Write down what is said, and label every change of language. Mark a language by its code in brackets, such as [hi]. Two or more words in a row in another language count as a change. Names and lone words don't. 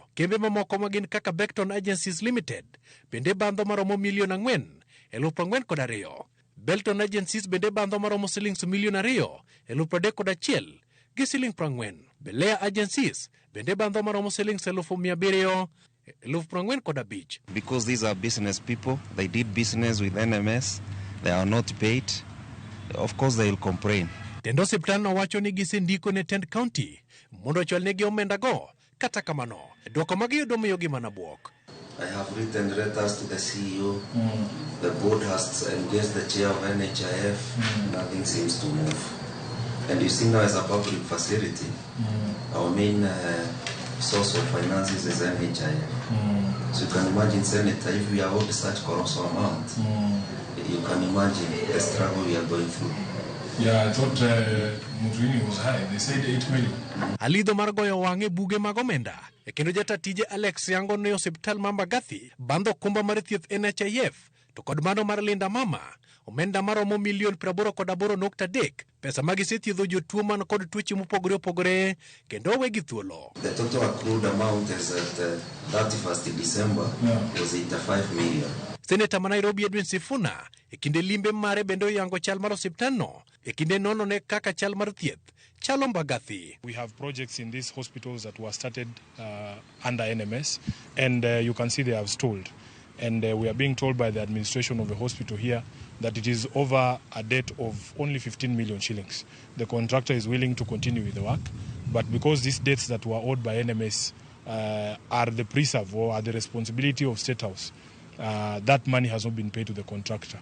[luo] Kembe mamoko magin kaka Beckton Agencies Limited bende bandho maromo $4,042,000. Belton Agencies bende bandho maromo $2,031,031 gi $40. Belea Agencies bende bandho maromo $700,000 15,000. [en] Because these are business people, they did business with NMS, they are not paid, of course they will complain. [luo] Tendo osiptal nowacho ni gisendiko ne tend county mondo ochwalnegi omenda go, kata kamano dwoko magiyudo miyogi mana buok. [en] I have written letters to the CEO. The board has engaged the chair of NHIF. Nothing seems to move. And you see now as a public facility, our main source of finances is NHIF. So you can imagine, Senator, if we are owed such colossal amount, you can imagine the struggle we are going through. Yeah, I thought Mutrini was high. They said 8 million. [luo] Alidho mar goyo wang'e buge mag omenda. Kendo jatatije Alex yango ne osiptal ma Mbagathi bandho okumba mar thieth NHIF to kod mano mar Linda Mama omenda maromo $88.3 pesa magisethiedho jotuo man kod tuoche mopogore opogore kendo owegi thuolo. [en] The total accrued amount is at 31st December was 85 million. [luo] Senator ma Nairobi Edwin Sifuna kinde limbe mare bende oyango chal mar osiptalno kinde nono ne kaka chal mar thieth chalo Mbagathi. [en] We have projects in these hospitals that were started under NMS, and you can see they have stalled. And we are being told by the administration of the hospital here that it is over a debt of only 15 million shillings. The contractor is willing to continue with the work, but because these debts that were owed by NMS are the preserve or are the responsibility of State House, that money has not been paid to the contractor.